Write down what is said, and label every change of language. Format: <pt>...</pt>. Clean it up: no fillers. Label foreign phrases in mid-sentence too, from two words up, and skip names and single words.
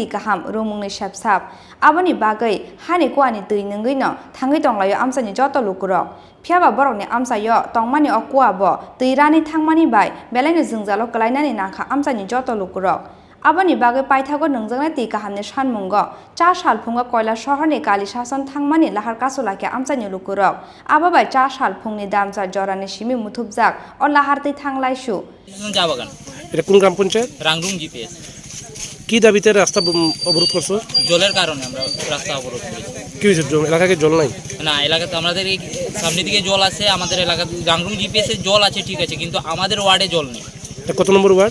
<trp>Kaham rumungni sepsap aboni bagai hani kwani tui nungino thangi tonglayo Amchaini joto lukurok Phiaba borokni amchayo tongmani okwa tuirani Thangmani bai belaini jungjalo kalainani nakha Amchaini joto lukurok aboni bagai paithago Nwngjaknai Kahamni Sanmungo Chas Halphunga Kailashahar Kalisashan Thangmani Lahar Kasulaikha Amchaini Lukurok ababai Chas Halphungni damja jorani simi muthubjak o Lahar Thanglaishu</trp> <bn>এটা কোন গ্রাম পঞ্চায়েত রাংরুং জিপিএস কি দাবিতে রাস্তা অবরোধ করছো জলের কারণে আমরা রাস্তা অবরোধ করেছি কি হয়েছে এলাকায় জল নাই না এলাকাতে আমাদের এই সামনের দিকে জল আছে আমাদের এলাকা রাংরুং জিপিএস এর জল আছে ঠিক আছে কিন্তু আমাদের ওয়ার্ডে জল নেই এটা কত নম্বর ওয়ার্ড</bn>